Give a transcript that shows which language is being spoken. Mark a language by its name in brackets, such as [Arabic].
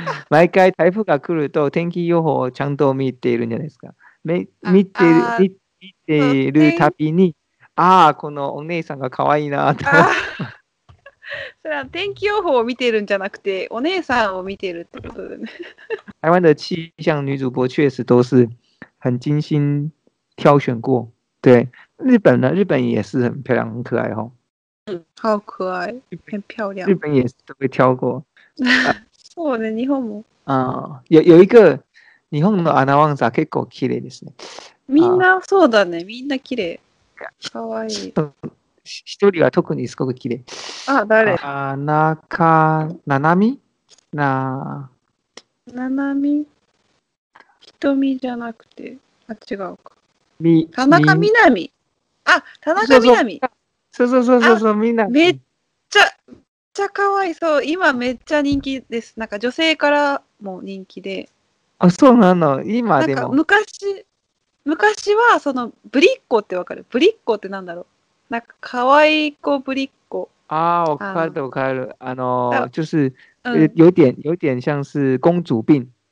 [Japanese] 毎回台風が来ると天気予報をちゃんと見ているんじゃないですか。見てるたびに、このお姉さんが可愛いなと。それは天気予報を見てるんじゃなくて、お姉さんを見てるってことでね。 [Chinese] 台湾的气象女主播确实都是很精心挑选过。对，日本呢，日本也是很漂亮，很可愛哦。好可愛，很漂亮。日本也是都会挑過。 [Japanese] そうね、日本も。 [Chinese] 有一個 [Japanese] 日本のアナウンサー結構綺麗ですね。みんなそうだね、みんな綺麗。可愛い。一人は特にすごく綺麗。誰？中ななみ？ななみ？瞳じゃなくて、違うか。田中みな実。田中みな実。そう、みんな。めっちゃ可愛い。そう、今めっちゃ人気です。なんか女性からも人気で。そうなの？今でも。なんか昔はぶりっ子ってわかる？ぶりっ子ってなんだろう？なんか可愛い子ぶりっ子。 [Chinese] 我看了，就是有点像是公主病。